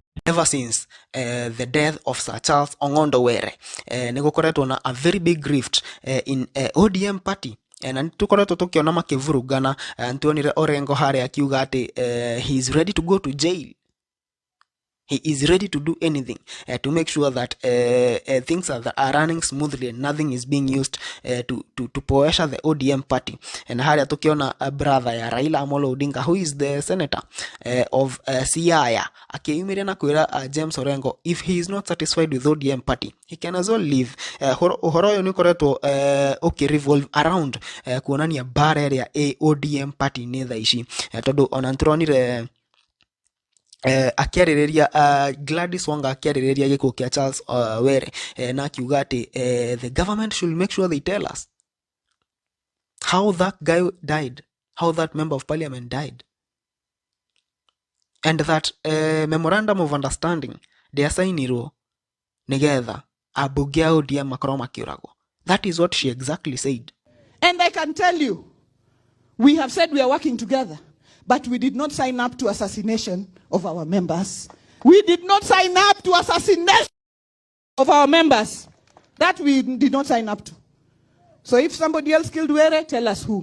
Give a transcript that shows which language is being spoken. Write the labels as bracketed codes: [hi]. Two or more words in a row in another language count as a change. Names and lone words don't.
[en] ever since the death of Sir Charles Ong'ondo Were. [ki] Nigukoretwo na [en] a very big rift in ODM party. [ki] Na nitukoretwo tukiona makivurugana. Ntuonire Orengo hare akiuga ati [en] he is ready to go to jail. He is ready to do anything to make sure that things are running smoothly and nothing is being used to poesha the ODM party. [ki] And hali tukiona [en] a brother [ki] ya Raila Amolo Odinga, [en] who is the senator of Siaya, [ki] akiumiria na kwira [en] James Orengo, if he is not satisfied with ODM party, he can as well leave. [ki] Uhoro yo nikoretwo [en] revolve around [ki] kuonania barrier ya ODM party ni tha ici tondu ona nturonire akiarireria Gladys Wanga akiarireria gikuo kia Charles Were na akiuga ati [en] the government should make sure they tell us how that guy died, how that member of parliament died, and that memorandum of understanding they [ki] assignirwo nigetha abunge a ODM makorwo makiuragwo. [en] That is what she exactly said. And I can tell you, we have said we are working together, but we did not sign up to assassination of our members. We did not sign up to assassination of our members. That we did not sign up to. So if somebody else killed Were, tell us who.